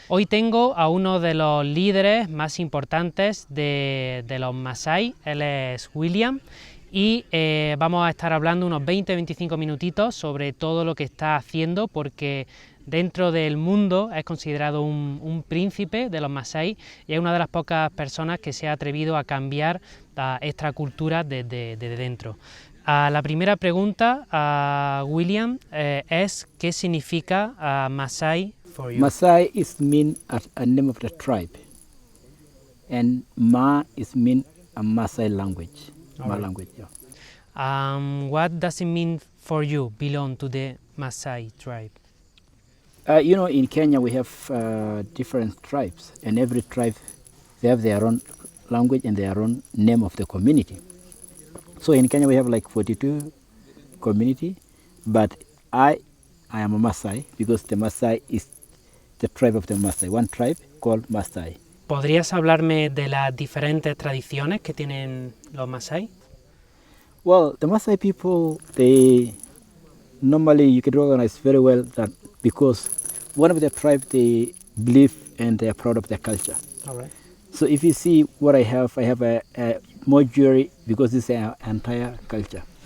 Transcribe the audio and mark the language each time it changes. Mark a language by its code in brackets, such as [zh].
[es] Hoy tengo a uno de los líderes más importantes de los Masai, él es William, y vamos a estar hablando unos 20-25 minutitos sobre todo lo que está haciendo, porque dentro del mundo es considerado un príncipe de los Masai y es una de las pocas personas que se ha atrevido a cambiar esta cultura desde dentro. La primera pregunta, William, es ¿qué significa Masai [en] for you? Masai is mean a name of the tribe, and Ma is mean a Masai language. Ma language, yeah. What does it mean for you, belong to the Masai tribe? In Kenya we have different tribes, and every tribe, they have their own language and their own name of the community. So in Kenya we have like 42 community, but I am a Maasai because the Maasai is the tribe of the Maasai, one tribe called Maasai. [es] ¿Podrías hablarme de las diferentes tradiciones que tienen los Masai? [en] Well, the Maasai people, they normally you can recognize very well that because one of the tribe, they believe and they are proud of their culture. All right. So if you see what I have a more jewelry because this is our entire culture.